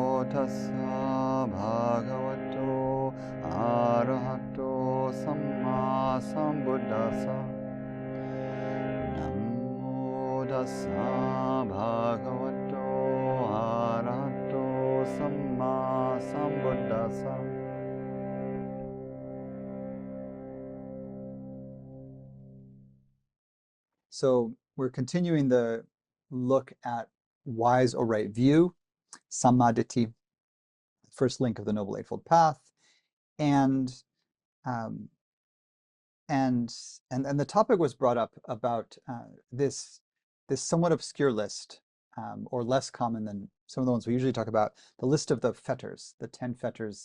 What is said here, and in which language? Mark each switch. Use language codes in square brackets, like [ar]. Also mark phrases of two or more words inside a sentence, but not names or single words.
[pi] tassa bhagavato arahato samma sambuddhassa. Namo tassa bhagavato arahato samma sambuddhassa. [en] So we're continuing the look at wise or right view, sammādiṭṭhi, first link of the Noble Eightfold Path, and the topic was brought up about this somewhat obscure list, or less common than some of the ones we usually talk about, the list of the fetters, the 10 fetters.